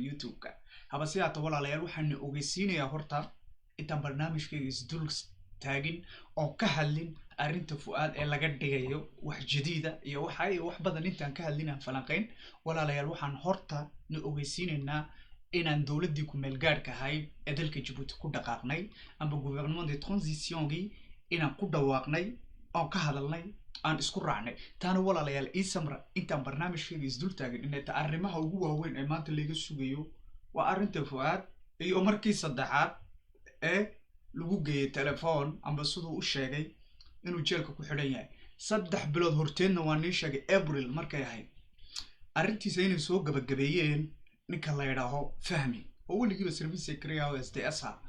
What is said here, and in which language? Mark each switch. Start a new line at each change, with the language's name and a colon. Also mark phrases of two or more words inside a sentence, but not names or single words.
Somali: youtube-ka haba si haata walaalayaal waxaan ogeysiinayaa horta intaan barnaamijkayga isdul taagin oo ka hadlin arrinta fu'aad ee laga dhigayo wax jadiida iyo wax badan intaan ka hadlin aan falanqeyn walaalayaal waxaan horta na ogeysiinaynaa inaan dowladdii ku meel gaadhka ahayd ee dalka Djibouti ku dhaqaaqnay amba
French: gouvernement de transition-
Somali: gii inaan ku dhawaaqnay oo ka hadalnay aan isku raacnay taana walaalayaal samra intaan barnaamijkayga isdul taagin inay ta arrimaha ugu waaweyn ee maanta laga sugayo waa arrinta fu'aad iyo markii saddexaad ee lagu geeyay telefoon amba siduu u sheegay inuu jeelka ku xidhan yahay 3 bilood horteedna waa nii sheegay April markay ahayd arrintiisa inay soo gabagabeeyeen ninka la yidhaaho fahmi oo weligiiba
English: service secretary
Somali: oo SDS